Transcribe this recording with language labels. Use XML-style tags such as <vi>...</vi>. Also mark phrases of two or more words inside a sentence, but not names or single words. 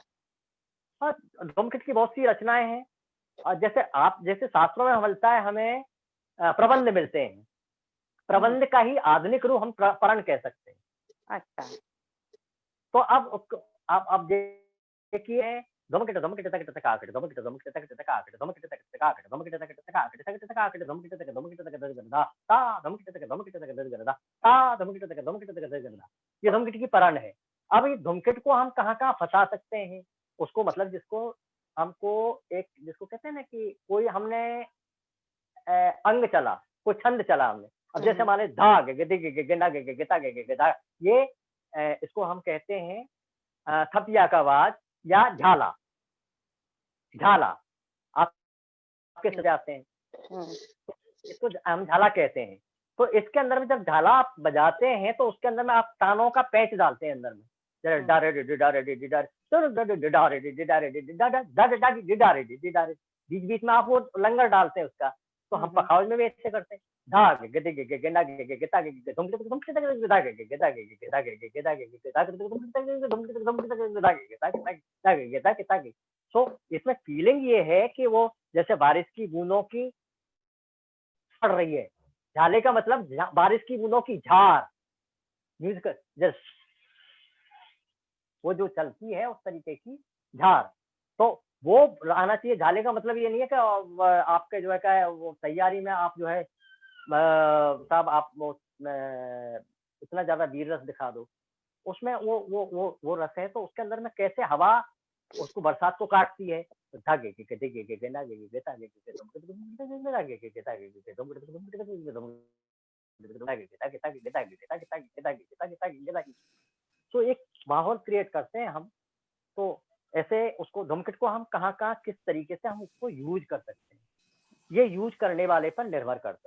<hi>हाँ, धूमकेट की बहुत सी रचनाएं हैं। और जैसे शास्त्रों में मिलता है, हमें प्रबंध मिलते हैं। प्रबंध का ही आधुनिक रूप हम परण कह सकते हैं। अच्छा, तो अब देखिए धूमकेट धूमकेट तक तक आकट धूमकेट धूमकेट तक तक आकट धूमकेट तक तक आकट धूमकेट तक तक आकट तक तक आकट धूमकेट तक गरदा ता धूमकेट तक गरदा ता धूमकेट तक गरदा। ये धूमकेट की परण है। अब ये धूमकेट को हम कहाँ फंसा सकते हैं उसको, मतलब जिसको कहते हैं ना कि कोई हमने अंग चला, कोई छंद चला हमने। अब जैसे हमारे धा गे गे गे गिना गे गिता गे गे, ये इसको हम कहते हैं थपिया का आवाज या झाला। आपके सजाते हैं, इसको हम झाला कहते हैं। तो इसके अंदर में जब झाला आप बजाते हैं तो उसके अंदर में आप तानों का पैच डालते हैं अंदर में। बीच बीच में आप वो लंगर डालते हैं उसका। तो हम पखावज में भी ऐसे करते हैं। धाग गदे गे गेंडा गे गेता गे गे धुमके धुमके गे गेदा गे गेदा गे गेदा गे गेदा गे गेदा गे धुमके धुमके गेदा गे गेदा गे गेदा गे। सो इसमें फीलिंग ये है कि वो जैसे बारिश की बूंदों की पड़ रही है। झाले का मतलब बारिश की बूंदों की झार, म्यूजिक वो जो चलती है उस तरीके की झार। तो वो आना चाहिए। झाले का मतलब ये नहीं है कि आपके जो है वो तैयारी में आप जो है साहब आप वो इतना ज्यादा वीर रस दिखा दो। उसमें वो रस है। तो उसके अंदर में कैसे हवा उसको बरसात को काटती है। धागे के गेगे के गेंडा गे गेता गे के तो एक माहौल क्रिएट करते हैं हम। तो ऐसे उसको धूमकेट को हम कहाँ किस तरीके से हम उसको यूज कर सकते हैं, ये यूज करने वाले पर निर्भर करता है।</hi>